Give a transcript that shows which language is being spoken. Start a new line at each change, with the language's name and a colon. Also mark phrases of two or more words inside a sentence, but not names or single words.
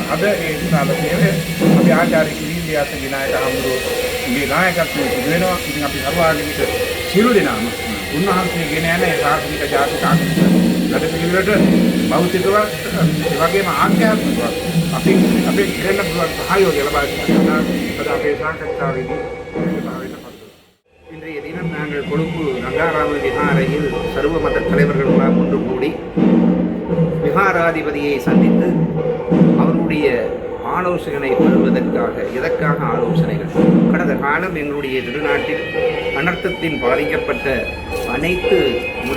Sinhala: අද ඒ විශාල සේවය අපි ආචාර්ය කිරින්දි අසගි නායක හඳුරුගේ නායකත්වයේ සිදු වෙනවා. ඉතින් අපි සර්වාගමික සියලු දෙනාම උන්වහන්සේ ගෙන යන ඒ සාසනික ජාතික ආගමික වැඩපිළිවෙලට භෞතිකව ඒ වගේම ආධ්‍යාත්මිකව අපි කරන්න පුළුවන් සහයෝගය ලබා දෙනවා. අද අපේ සාකච්ඡාවේදී
Tamil: இன்றைய தினம் நாங்கள் கொழும்பு கங்காராம விஹாரையில் சர்வ மத தலைவர்களெல்லாம் ஒன்று கூடி விஹாராதிபதியை சந்தித்து அவருடைய ஆலோசனை பெறுவதற்காக எதற்காக ஆலோசனைகள் கடந்த காலம் எங்களுடைய திருநாட்டில் அனர்த்தத்தின் பாதிக்கப்பட்ட அனைத்து மொழி